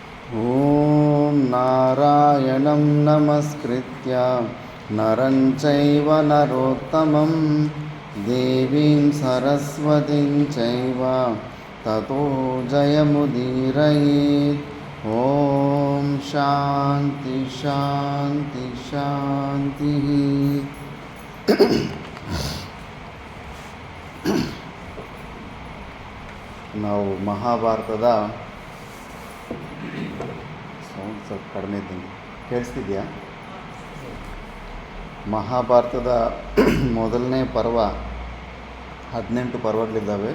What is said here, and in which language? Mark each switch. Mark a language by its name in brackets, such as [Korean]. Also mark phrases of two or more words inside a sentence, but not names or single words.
[Sanskrit] ಓಂ ನಾರಾಯಣಂ ನಮಸ್ಕೃತ್ಯ ನರಂ ಚೈವ ನರೋತ್ತಮಂ ದೇವೀಂ ಸರಸ್ವತಿಂ ಚೈವ ತತೋ ಜಯಮುದೀರಯೇತ್. ಓಂ ಶಾಂತಿ ಶಾಂತಿ ಶಾಂತಿ. [Kannada] ನಾವು ಮಹಾಭಾರತದ ಸೌಂಡ್ ಸ್ವಲ್ಪ ಕಡಿಮೆ ಇದ್ದಂಗೆ ಕೇಳಿಸ್ತಿದೆಯಾ? ಮಹಾಭಾರತದ ಮೊದಲನೇ ಪರ್ವ 18 ಪರ್ವಗಳಿದ್ದಾವೆ.